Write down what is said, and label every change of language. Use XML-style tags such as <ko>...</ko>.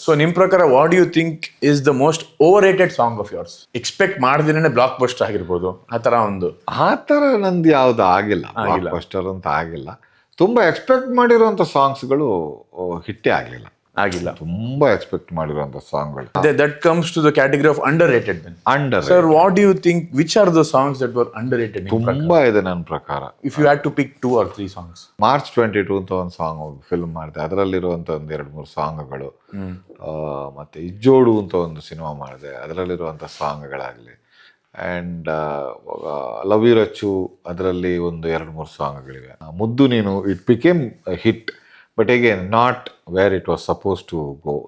<en>so</en> <kn>ನಿಮ್ಮ ಪ್ರಕಾರ</kn> <en>What you think is the most overrated song of yours?</en> <kn>Expect ಮಾಡ್ದಿನೇ block buster ಆಗಿರ್ಬೋದು, ಆ ಥರ ನಂದು ಯಾವುದು ಆಗಿಲ್ಲ, ಬ್ಲಾಕ್ ಬಸ್ಟರ್ ಅಂತ ಆಗಿಲ್ಲ. ತುಂಬ ಎಕ್ಸ್ಪೆಕ್ಟ್ ಮಾಡಿರುವಂಥ ಸಾಂಗ್ಸ್ಗಳು ಹಿಟ್ಟೇ ಆಗಲಿಲ್ಲ. ತುಂಬಾ ಎಕ್ಸ್ಪೆಕ್ಟ್ ಮಾಡಿರುವಂಥ ಸಾಂಗ್ಗಳು.</kn> <en>That comes to the category of underrated then. Sir, what do you think, which are the songs that were underrated?</en> <kn>ತುಂಬಾ ಇದೆ ನನ್ನ ಪ್ರಕಾರ.</kn> <en>If you had to pick 2 or 3 songs.</en> <kn>March 22 ಅಂತ ಒಂದು ಸಾಂಗ್ ಫಿಲ್ಮ್ ಮಾಡಿದೆ, ಅದರಲ್ಲಿರುವಂಥ ಒಂದು 2-3 ಸಾಂಗ್ಗಳು. ಮತ್ತೆ ಇಜ್ಜೋಡು ಅಂತ ಒಂದು ಸಿನಿಮಾ ಮಾಡಿದೆ, ಅದರಲ್ಲಿರುವಂಥ ಸಾಂಗ್ಗಳಾಗಲಿ. ಆ್ಯಂಡ್ ಲವ್ ಯು ರಚ್ಚು, ಅದರಲ್ಲಿ ಒಂದು 2-3 ಸಾಂಗ್ಗಳಿವೆ.</kn> <en>ಮುದ್ದು ನೀನು, it became hit, but again not where it was suppose to go.</en>